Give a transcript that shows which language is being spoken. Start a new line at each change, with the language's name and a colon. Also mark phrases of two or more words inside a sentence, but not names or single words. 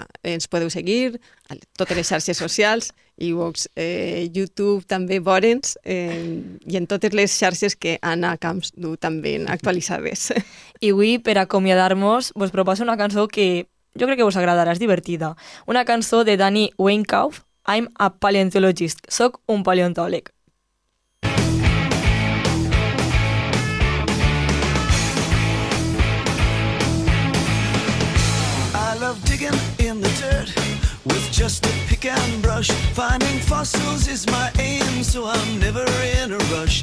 Catalan: Ens podeu seguir a totes les xarxes socials, iVoox, YouTube, també veure'ns, i en totes les xarxes que Anna Camps du també actualitzades. I avui, per acomiadar-nos, vos proposo una cançó que jo crec que vos agradarà, és divertida. Una cançó de Danny Weinkauf, I'm a Paleontologist, soc un paleontòleg.
English: Digging in the dirt with just a pick and brush. Finding fossils is my aim, so I'm never in a rush.